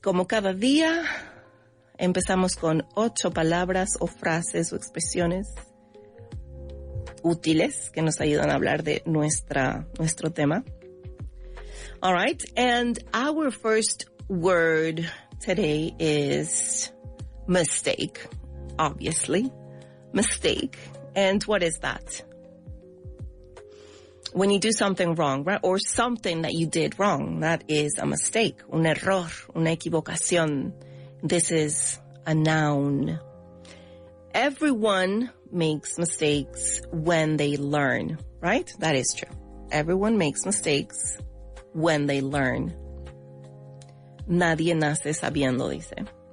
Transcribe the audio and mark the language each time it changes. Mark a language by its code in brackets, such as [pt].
[es] Como cada día, empezamos con 8 palabras o frases o expresiones útiles que nos ayudan a hablar de nuestro tema. [en] All right. And our first word today is mistake, obviously. Mistake. And what is that? When you do something wrong, right? Or something that you did wrong, that is a mistake. [es] Un error, una equivocación. [en] This is a noun. Everyone makes mistakes when they learn, right? That is true. Everyone makes mistakes when they learn. [es] Nadie nace sabiendo, dice.